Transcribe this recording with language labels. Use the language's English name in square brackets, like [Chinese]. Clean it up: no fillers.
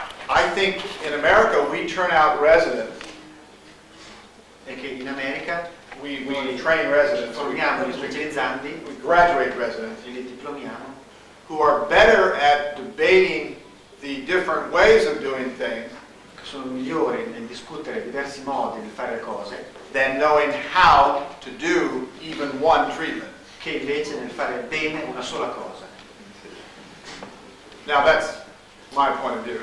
[English] I think in America we turn out residents, [Italian] è che in America [English] we train residents, [Italian] formiamo gli specializzanti [English] we graduate residents [Italian] e li diplomiamo [English] who are better at debating the different ways of doing things [Italian] che sono migliori nel discutere diversi modi di fare le cose [English] than knowing how to do even one treatment. [Italian] che invece nel fare bene una sola cosa. [English] Now that's my point of view.